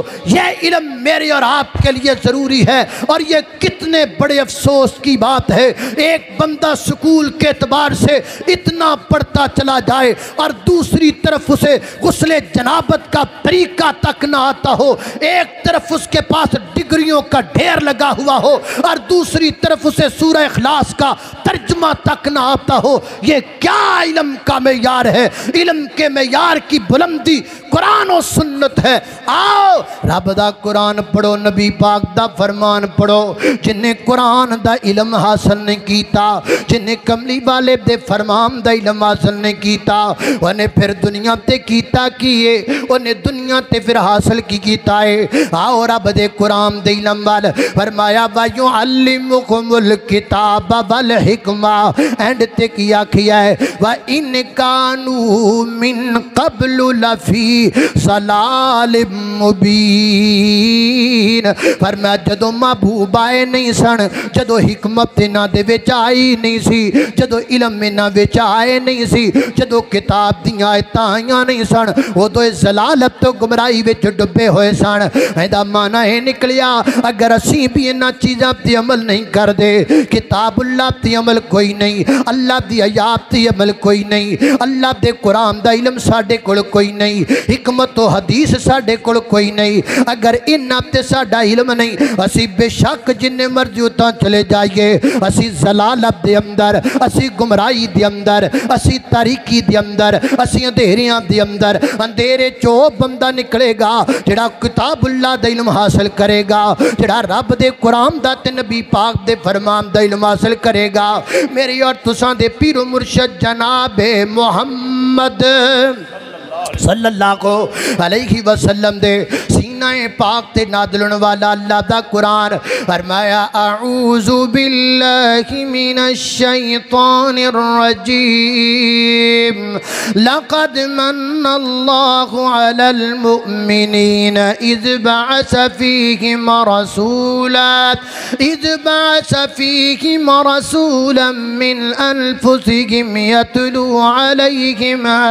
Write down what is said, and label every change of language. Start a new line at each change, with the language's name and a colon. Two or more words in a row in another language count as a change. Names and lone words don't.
Urdu: یہ علم میرے اور آپ کے لیے ضروری ہے، اور یہ کتنے بڑے افسوس کی بات ہے، ایک بندہ سکول کے اعتبار سے اتنا پڑھتا چلا جائے اور دوسری طرف اسے غسل جنابت کا طریقہ تک نہ آتا ہو، ایک طرف اس کے پاس ڈگریوں کا ڈھیر لگا ہوا ہو اور دوسری طرف اسے سورہ اخلاص کا ترجمہ تک نہ آتا ہو۔ یہ کیا علم کا معیار ہے؟ علم کے معیار کی بلندی قرآن و سنت ہے۔
Punjabi: آؤ رب دا قرآن پڑھو، نبی پاک دا فرمان پڑھو۔ جنہیں قرآن دا علم حاصل نہیں کیتا، جنہیں کملی والے دے فرمان دا علم حاصل نہیں کیتا، انہیں پھر دنیا تے کیتا کیے، انہیں دنیا تے پھر حاصل کی کیتا ہے۔ آؤ رب دے قرآن دے علم وال فرمایا
Arabic: وَيُعَلِّمُكُمُ الْكِتَابَ وَالْحِكْمَةَ،
Punjabi: اینڈ تے کیا ہے
Arabic: وَإِنْ كَانُوا مِنْ قَبْلُ لَفِي ضَلَالٍ مُبِينٍ۔
Punjabi: فرمایا جدو محبوب آئے نہیں سن، جدو حکمت انہاں دے وچ آئی نہیں سی، جدو علم انہاں وچ آئے نہیں سی، جدو کتاب دیاں آیتاں نہیں سن، وہ تو ضلالت تو گمراہی وچ ڈبے ہوئے سن۔ ایدا معنی ہے نکلیا اگر اسی بھی انہاں چیزاں تے عمل نہیں کر دے، کتاب اللہ تے عمل کوئی نہیں، اللہ دی آیات تے عمل کوئی نہیں، اللہ دے قرآن دا علم ساڈے کول کوئی نہیں، حکمت و حدیث ساڈے کول کوئی نہیں، اگر انہاں تے ساڈا علم نہیں، اسی بے شک جننے مرضی اتاں چلے جائیے، اسی ضلالت دے اندر، اسی گمراہی دے اندر، اسی تاریکی دے اندر، اسی اندھیریاں دے اندر، اندھیرے چو بندہ نکلے گا جڑا کتاب اللہ دا علم حاصل کرے گا، جڑا رب دے قرآن دا تے نبی پاک دے فرمان دا علم حاصل کرے گا۔ میری اور تساں دے پیر و مرشد جناب محمد صلی اللہ علیہ وسلم دے سینہ پاک تے نازلن والا اللہ دا قرآن فرمایا
Arabic: اعوذ باللہ من الشیطان الرجیم لقد من اللہ علی المؤمنین اذ بعث فیہم رسولا من انفسہم یتلو علیہم